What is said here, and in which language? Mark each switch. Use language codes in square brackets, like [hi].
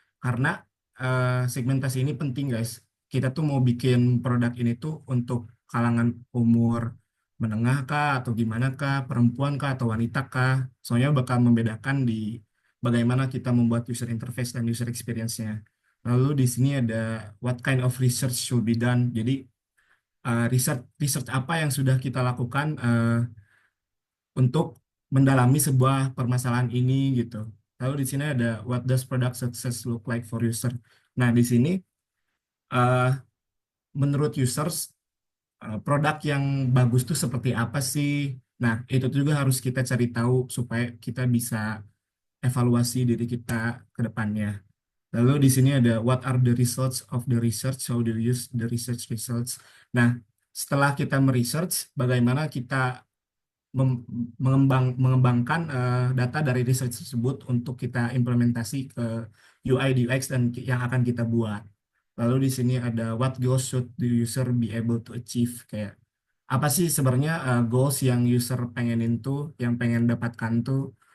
[id] Karena segmentasi ini penting guys. Kita tuh mau bikin produk ini tuh untuk kalangan umur menengah kah atau gimana kah, perempuan kah atau wanita kah. Soalnya bakal membedakan di bagaimana kita membuat user interface dan user experience-nya. Lalu di sini ada [en] what kind of research should be done. [id] Jadi research research apa yang sudah kita lakukan untuk mendalami sebuah permasalahan ini gitu. Lalu di sini ada [en] what does product success look like for user. [id] Nah, di sini eh, menurut users produk yang bagus tuh seperti apa sih? Nah, itu juga harus kita cari tahu supaya kita bisa evaluasi diri kita ke depannya. Lalu di sini ada [en] what are the results of the research? How do you use the research results? [id] Nah, setelah kita meresearch, bagaimana kita mengembangkan data dari research tersebut untuk kita implementasi ke UI, UX dan yang akan kita buat. Lalu di sini ada [en] what goals should the user be able to achieve [id] kayak apa sih sebenarnya goals yang user pengenin tuh, yang pengen dapatkan tuh.